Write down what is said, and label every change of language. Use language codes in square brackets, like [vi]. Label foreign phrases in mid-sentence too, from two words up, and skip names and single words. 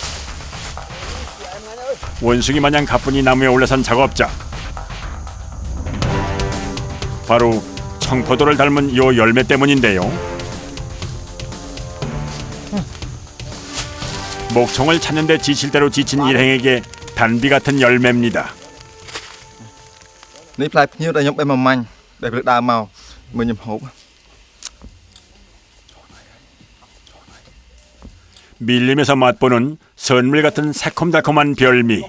[ko] 원숭이 마냥 가뿐히 나무에 올라선 작업자. 바로 청포도를 닮은 요 열매 때문인데요. 목청을 찾는데 지칠 대로 지친 일행에게 단비 같은 열매입니다. [km] នេះផ្លែភ្ញៀវដែលខ្ញុំបេះមួយម៉ាញ់ដែលព្រឹកដើមមកមើលខ្ញុំហូប [ko] 밀림에서 맛보는 선물 같은 새콤달콤한 별미.